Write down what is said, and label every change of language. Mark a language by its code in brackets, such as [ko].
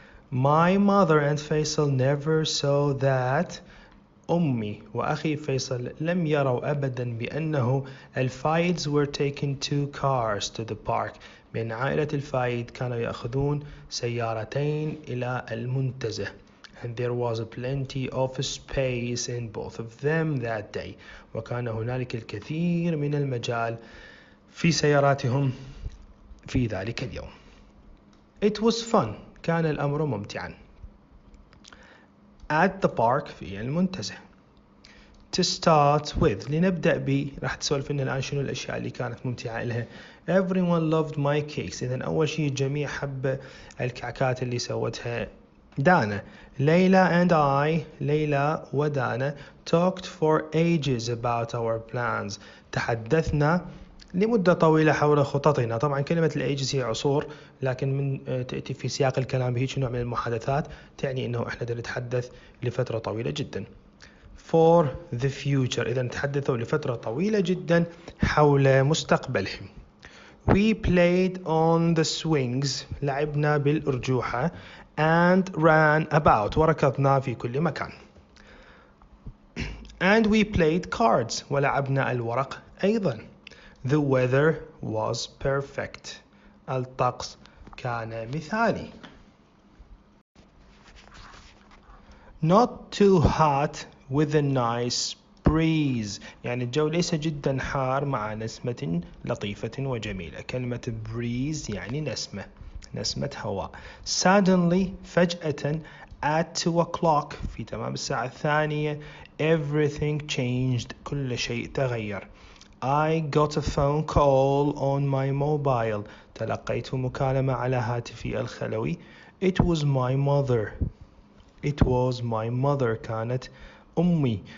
[en] My mother and [ar] فيصل [en] never saw that [ar] أمي وأخي فيصل لم يروا أبدا بأنه الفايدز [en] were taking 2 cars to the park [ar] بأن عائلة الفايد كانوا يأخذون سيارتين إلى المنتزه. [en] And there was plenty of space in both of them that day [ar] وكان هنالك الكثير من المجال في سياراتهم في ذلك اليوم. [en] It was fun [ar] كان الأمر ممتعا. [en] At the park [ar] في المنتزه. [en] To start with [ar] لنبدأ ب راح تسولف لنا الآن شنو الأشياء اللي كانت ممتعة لها. [en] Everyone loved my cakes. [ar] إذن أول شيء الجميع حب الكعكات اللي سوتها دانا. [en] Layla and I [ar] ليلى ودانا [en] talked for ages about our plans. [ar] تحدثنا لمدة طويلة حول خططنا. طبعا كلمة الأيجز هي عصور لكن من تأتي في سياق الكلام بهيك نوع من المحادثات تعني أنه إحنا نتحدث لفترة طويلة جدا. [en] For the future [ar] إذا نتحدثوا لفترة طويلة جدا حول مستقبلهم. [en] We played on the swings [ar] لعبنا بالأرجوحة [en] and ran about [ar] وركضنا في كل مكان. [en] And we played cards [ar] ولعبنا الورق أيضا. [en] The weather was perfect. [ar] الطقس كان مثالي. [en] Not too hot with a nice [ar] breeze يعني الجو ليس جدا حار مع نسمة لطيفة وجميلة. كلمة breeze يعني نسمة هواء. [en] Suddenly [ar] فجأة [en] at 2 o'clock [ar] في تمام الساعة 2 [en] everything changed [ar] كل شيء تغير. [en] I got a phone call on my mobile [ar] تلقيت مكالمة على هاتفي الخلوي. [en] It was my mother [ar] كانت أمي.